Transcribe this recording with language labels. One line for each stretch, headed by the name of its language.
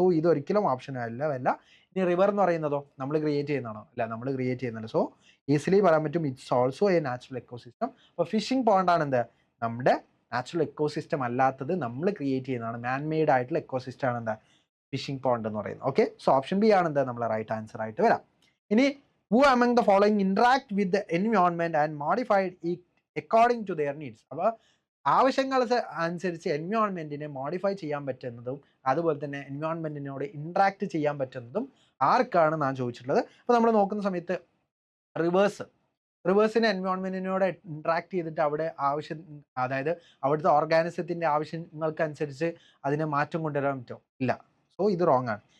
Malayalam: So ഇതൊരിക്കലും option അല്ല. ഇനി റിവർ എന്ന് പറയുന്നതോ നമ്മൾ ക്രിയേറ്റ് ചെയ്യുന്നതാണോ, അല്ല, നമ്മൾ ക്രിയേറ്റ് ചെയ്യുന്നുണ്ട്. സോ ഈസിലി പറയാൻ പറ്റും
English: It's also a natural ecosystem.
Malayalam: അപ്പോൾ ഫിഷിംഗ് പോണ്ടാണ് എന്ത് നമ്മുടെ നാച്ചുറൽ എക്കോസിസ്റ്റം അല്ലാത്തത്, നമ്മൾ ക്രിയേറ്റ് ചെയ്യുന്നതാണ്, മാൻമെയ്ഡ് ആയിട്ടുള്ള എക്കോസിസ്റ്റം ആണ് എന്താ ഫിഷിംഗ് പോണ്ട് എന്ന് പറയുന്നത്. ഓക്കെ, സോ ഓപ്ഷൻ ബി ആണ് എന്താ നമ്മളെ റൈറ്റ് ആൻസർ ആയിട്ട് വരാം.
English: ഇനി who among the following interact with the environment and modified it according to their needs.
Malayalam: അപ്പോൾ ആവശ്യങ്ങൾ അനുസരിച്ച് എൻവയോൺമെന്റിനെ മോഡിഫൈ ചെയ്യാൻ പറ്റുന്നതും അതുപോലെ തന്നെ എൻവയോൺമെന്റിനോട് ഇന്ററാക്ട് ചെയ്യാൻ പറ്റുന്നതും ആർക്കാണ് ഞാൻ ചോദിച്ചിട്ടുള്ളത്. അപ്പോൾ നമ്മൾ നോക്കുന്ന സമയത്ത് റിവേഴ്സിന് എൻവയോൺമെന്റിനോട് ഇന്ററാക്ട് ചെയ്തിട്ട് അവിടെ ആവശ്യം, അതായത് അവിടുത്തെ ഓർഗാനിസത്തിന്റെ ആവശ്യങ്ങൾക്കനുസരിച്ച് അതിനെ മാറ്റം കൊണ്ടുവരാൻ പറ്റുമോ, ഇല്ല. സോ ഇത് റോങ് ആണ്.